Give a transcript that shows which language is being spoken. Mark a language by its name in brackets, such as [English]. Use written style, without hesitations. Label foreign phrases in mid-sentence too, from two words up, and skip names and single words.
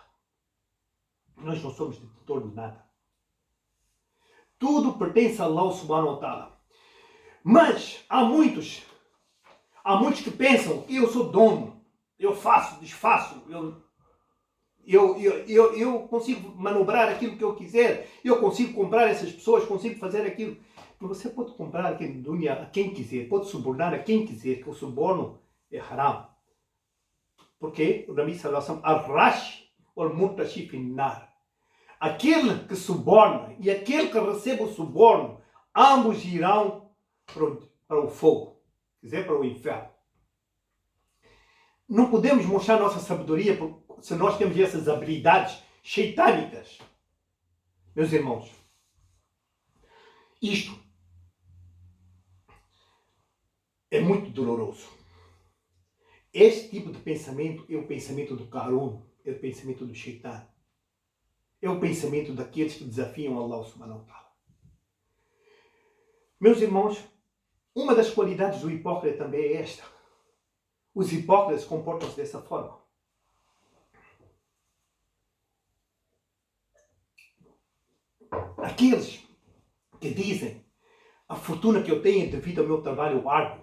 [Portuguese] Nós não somos detentor de nada. Tudo pertence a Allah [Arabic] سبحانه وتعالى. [Portuguese] Mas há muitos que pensam, eu sou dono, eu faço, desfaço, eu consigo manobrar aquilo que eu quiser, eu consigo comprar essas pessoas, consigo fazer aquilo. Você pode comprar aqui na dunya a quem quiser, pode subornar a quem quiser, que o suborno é haram. Porque o Nabi [Arabic] صلى الله عليه وسلم, الراشي والمرتشي في النار. [Portuguese] Aquele que suborna e aquele que recebe o suborno, ambos irão para o fogo, quer dizer, para o inferno. Não podemos mostrar nossa sabedoria se nós temos essas habilidades sheitânicas. Meus irmãos, isto é muito doloroso. Este tipo de pensamento é o pensamento do Qarun, é o pensamento do Shaitan. É o pensamento daqueles que desafiam Allah [Arabic] سبحانه وتعالى. [Portuguese] Meus irmãos, uma das qualidades do hipócrita também é esta. Os hipócritas comportam-se dessa forma. Aqueles que dizem a fortuna que eu tenho é devido ao meu trabalho árduo.